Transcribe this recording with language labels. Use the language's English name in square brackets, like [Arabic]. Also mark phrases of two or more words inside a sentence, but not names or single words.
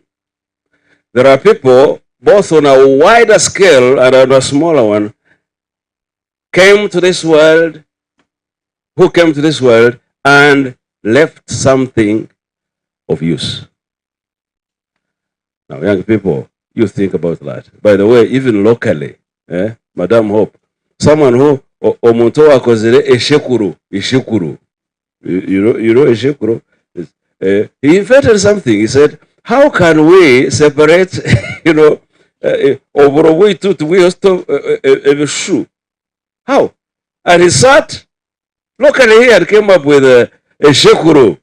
[English] There are people, both on a wider scale and on a smaller one, who came to this world and left something of use. Now, young people, you think about that. By the way, even locally, Madam Hope, someone who [Nyankole] omuntu wakozere eshekuru. [English] You know eshekuru? He invented something. He said, how can we separate, how? And he sat locally here and came up with a shekuru.